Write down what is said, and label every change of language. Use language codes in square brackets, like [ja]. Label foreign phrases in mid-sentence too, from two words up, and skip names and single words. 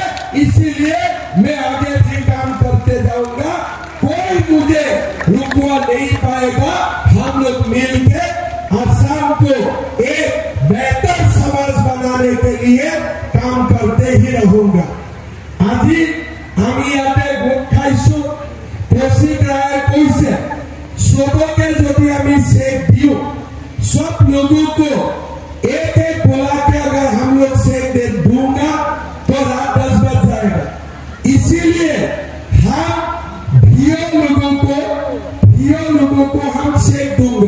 [hi] इसीलिए मैं आगे भी काम करते जाऊंगा। कोई मुझे रुकवा नहीं पाएगा। हम लोग मिलकर असम को एक बेहतर समाज बनाने के लिए काम करते ही रहूंगा। आज हम [as] ইয়াতে গোট খাইছো, কৌশিকরায় কইছে [hi] सबके यदि আমি शेक दियो, सब लोगों को एक एक बोला के अगर हम लोग शेक दे दूंगा तो रात 10 बज जाएगा। इसीलिए हम भियो लोगों को हम शेक दूंगा।